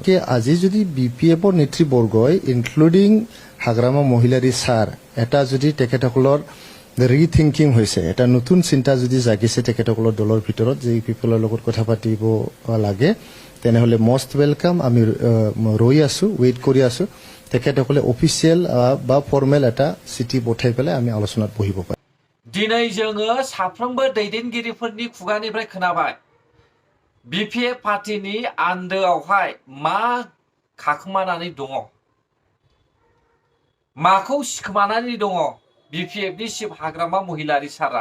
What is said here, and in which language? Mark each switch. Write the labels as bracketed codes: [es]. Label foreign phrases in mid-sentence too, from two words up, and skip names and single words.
[as] আজি যদি BPFৰ নেতৃবৰ্গই ইনক্লুডিং হাগ্ৰামা মহিলাৰী ছাৰ এটা যদি তেখেতসকলৰ ৰিথিংকিং হৈছে, এটা নতুন চিন্তা যদি জাগিছে তেখেতসকলৰ দলৰ ভিতৰত যে UPPLৰ লগত কথা পাতিব লাগে, তেনেহ'লে [en] most welcome. [as] আমি ৰৈ আছোঁ, ৱেইট কৰি আছোঁ। তেখেতসকলে অফিচিয়েল বা ফৰ্মেল এটা চিঠি পঠাই পেলাই আমি আলোচনাত বহিব পাৰিম। [brx] दिनै जोङो साफ्रोमबो दैदेनगिरिफोरनि खुगानिफ्राय खोनाबाय BPF पार्टीनि आन्दोआवहाय मा खाखोमानानै दङ, माखौ सिखोमानानै दङ BPFनि चिफ हाग्रामा महिलारी सारा।